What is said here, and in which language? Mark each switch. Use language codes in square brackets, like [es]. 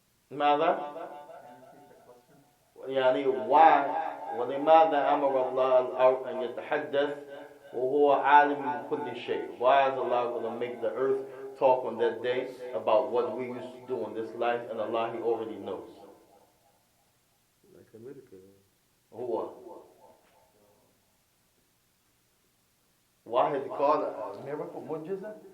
[ar] ماذا؟ يعني why ولماذا أمر الله الأرض أن يتحدث وهو عالم بكل شيء? [en] Why is Allah going to make the earth talk on that day about what we used to do in this life, and Allah He already knows? Like a miracle. [ar] هو واحد قال a miracle معجزة.